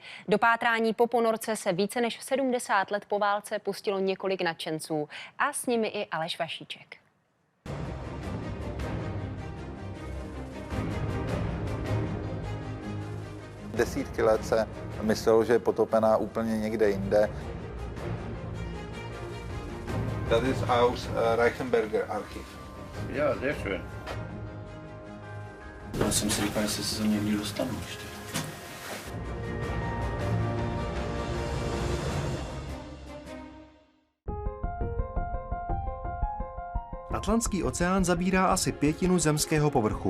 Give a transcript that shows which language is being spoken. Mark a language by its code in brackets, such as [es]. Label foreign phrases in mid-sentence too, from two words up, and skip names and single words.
[cs] Do pátrání po ponorce se více než 70 let po válce pustilo několik nadšenců a s nimi i Aleš Vašíček. Desítky let se myslelo, že je potopená úplně někde jinde. [de] Das ist aus Reichenberger Archiv. Ja, sehr schön. [cs] Já jsem si říkal, jestli se někdy dostanu ještě. Atlantský oceán zabírá asi 1/5 zemského povrchu.